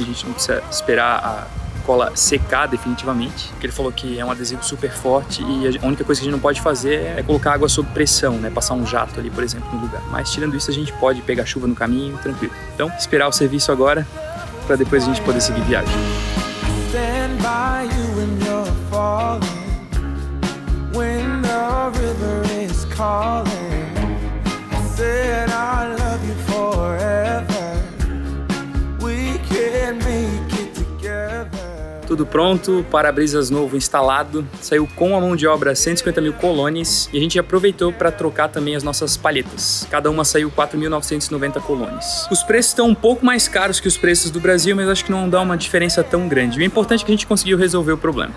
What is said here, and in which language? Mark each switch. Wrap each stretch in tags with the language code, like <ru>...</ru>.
<pt>A gente não precisa esperar a cola secar definitivamente. Porque ele falou que é um adesivo super forte e a única coisa que a gente não pode fazer é colocar água sob pressão, né? Passar um jato ali, por exemplo, no lugar. Mas tirando isso, a gente pode pegar chuva no caminho, tranquilo. Então, esperar o serviço agora para depois a gente poder seguir viagem.</pt> <en>Stand by you when you're falling, when the river is calling. I said I love you forever. We can make it together.</en> <pt>Tudo pronto, para-brisas novo instalado, saiu com a mão de obra 150 mil colones e a gente aproveitou para trocar também as nossas palhetas. Cada uma saiu 4.990 colones. Os preços estão um pouco mais caros que os preços do Brasil, mas acho que não dá uma diferença tão grande. O importante é que a gente conseguiu resolver o problema.</pt>